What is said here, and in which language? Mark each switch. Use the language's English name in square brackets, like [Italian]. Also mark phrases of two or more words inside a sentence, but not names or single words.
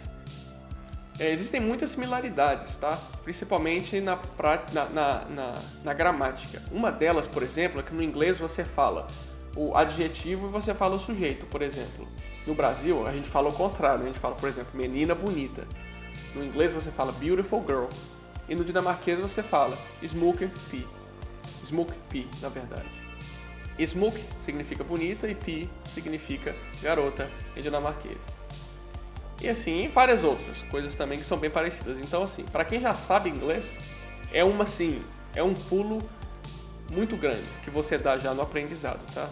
[Portuguese] Existem muitas similaridades, tá? Principalmente na gramática. Uma delas, por exemplo, é que no inglês você fala o adjetivo e você fala o sujeito, por exemplo. No Brasil, a gente fala o contrário. A gente fala, por exemplo, menina bonita. No inglês você fala [English] beautiful girl. [Portuguese] E no dinamarquês você fala [Danish] smukke pige. Smukke pige, [Portuguese] na verdade. Smuk significa bonita e pige significa garota em dinamarquês. E assim, várias outras coisas também que são bem parecidas. Então assim, para quem já sabe inglês, é um pulo muito grande que você dá já no aprendizado, tá?